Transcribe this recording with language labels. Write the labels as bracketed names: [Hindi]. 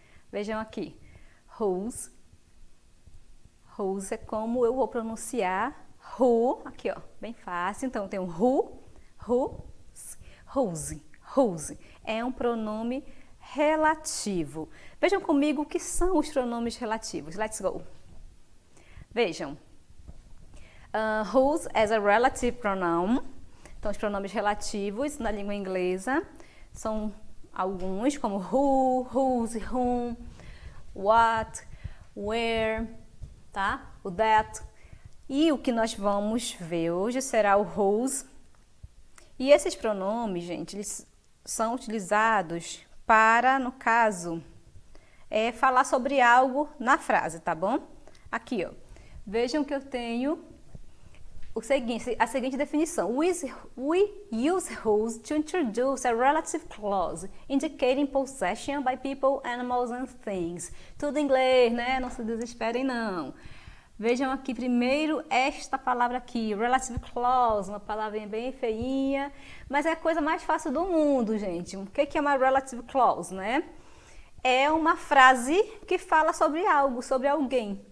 [Portuguese] Vejam aqui. Whose. Whose é como eu vou pronunciar who, aqui ó, bem fácil. Então tem o who, whose, whose. É um pronome relativo. Vejam comigo o que são os pronomes relativos. [English] Let's go. [Portuguese] Vejam. [English] Whose as a relative pronoun. [Portuguese] Então os pronomes relativos na língua inglesa são alguns como who, whose, whom, what, where, tá? O that. E o que nós vamos ver hoje será o whose. E esses pronomes, gente, eles são utilizados para, no caso, falar sobre algo na frase, tá bom? Aqui, ó. Vejam que eu tenho a seguinte definição. [English] We use whose to introduce a relative clause indicating possession by people, animals and things. [Portuguese] Tudo em inglês, né? Não se desesperem, não. Vejam aqui primeiro esta palavra aqui, relative clause, uma palavrinha bem feinha, mas é a coisa mais fácil do mundo, gente. O que é uma relative clause, né? É uma frase que fala sobre algo, sobre alguém.